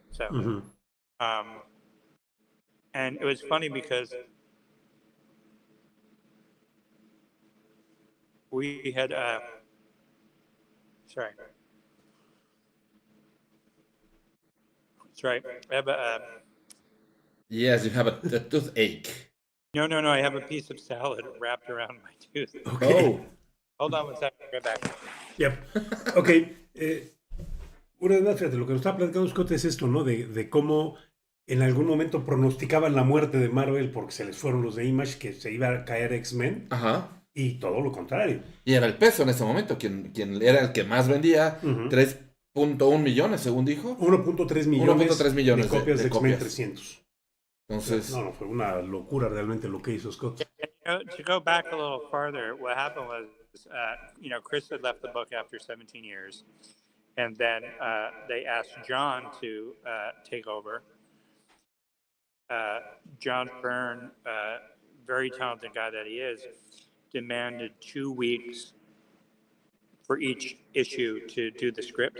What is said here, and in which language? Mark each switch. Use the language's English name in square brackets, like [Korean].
[English] So, and it was funny because we had, sorry. That's right. I have a, Yes, you have a toothache. no, I have a piece of salad wrapped around my tooth. Okay. Oh, Hold on one second, right back. Yep. Ok. [Spanish] Una de las, fíjate, lo que nos está platicando Scott es esto, ¿no? De cómo en algún momento pronosticaban la muerte de Marvel porque se les fueron los de Image, que se iba a caer X-Men, ajá. y todo lo contrario. Y era el peso en ese momento, quien era el que más vendía, 3.1 millones, según dijo. 1.3 millones, 1.3 millones de copias de X-Men copias. 300. Entonces, No, fue una locura realmente lo que hizo Scott. [English] To go back a little farther, what happened was, Chris had left the book after 17 years, and then they asked John to take over. John Byrne, very talented guy that he is, demanded 2 weeks for each issue to do the script.